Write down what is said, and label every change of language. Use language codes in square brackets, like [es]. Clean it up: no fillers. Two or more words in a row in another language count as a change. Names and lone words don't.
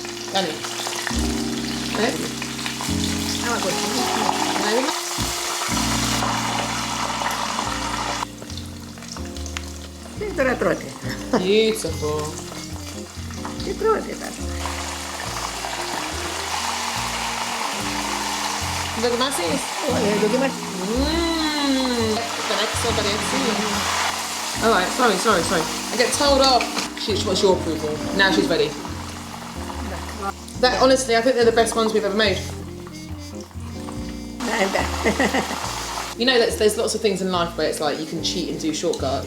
[en] Danny. [el] Τώρα τρώτε. [en] Beautiful. [el] Τι τρώτε τώρα. Δοκιμάσεις. Δοκιμάστε. [en] The next one, Alright, sorry. I get told off. She wants your approval. Now she's ready. That, honestly, I think they're the best ones we've ever made. You know, there's lots of things in life where it's like you can cheat and do shortcuts.